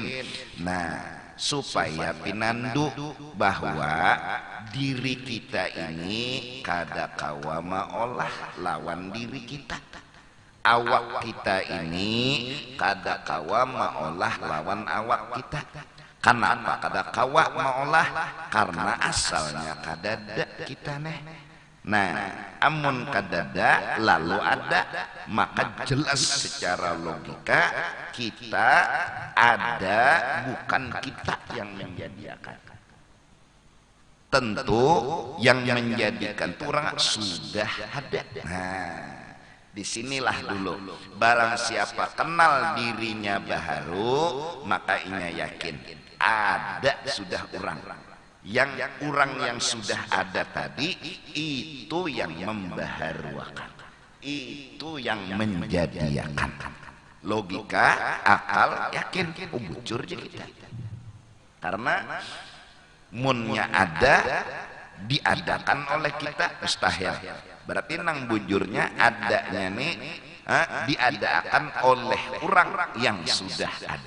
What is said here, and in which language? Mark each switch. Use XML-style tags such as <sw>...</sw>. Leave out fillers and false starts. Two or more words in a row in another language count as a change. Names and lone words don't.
<bjn>Nah, supaya pinandu bahwa diri kita ini kada kawa maolah lawan diri kita. Awak kita ini kada kawa maolah lawan awak kita. Kenapa kada kawa maolah? Karena asalnya kadada kita neh. Nah, amun kadada lalu ada, maka jelas secara logika kita ada, bukan kita yang menjadikan. Tentu yang menjadikan orang sudah ada. Nah, disinilah dulu barang siapa kenal dirinya baharu, maka inya yakin ada sudah orang. Yang sudah ada tadi itu yang membaharuakan, itu yang menjadikan. Logika, akal, yakin, bujur aja kita. Karena munnya ada diadakan oleh kita mustahil. Berarti nang bujurnya adanya nih diadakan oleh orang yang sudah ada.</bjn>